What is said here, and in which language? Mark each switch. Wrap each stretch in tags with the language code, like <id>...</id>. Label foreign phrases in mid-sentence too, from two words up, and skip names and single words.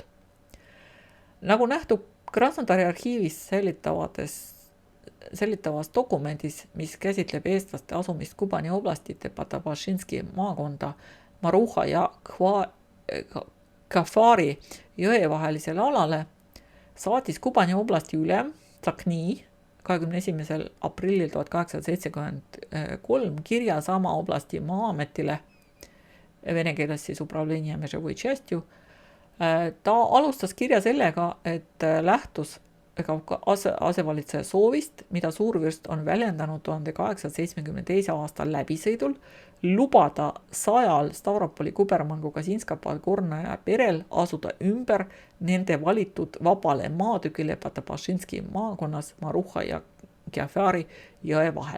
<et>Nagu nähtub Krasnodari arhiivis säilitavas dokumendis, mis käsitleb eestlaste asumist Kubani oblastite Patabašinski maakonda Maruha ja Kafari jõe vahelisele alale, saatis Kubani oblasti ülem Tsakni 21. aprillil 1873 kirja sama oblasti maa-ametile, vene keeles siis</et> <ru>управление межевой частью.</ru> <et>Ta alustas kirja sellega, et lähtus asevalitseja soovist, mida suurvürst on väljendanud 1872. aastal läbisõidul, lubada 100 Stavropoli kubermangu Kazinska Podgornaja perel asuda ümber nende valitud vabale maatükile Patabašinski maakonnas Maruha ja Kafari jõe vahel.</et>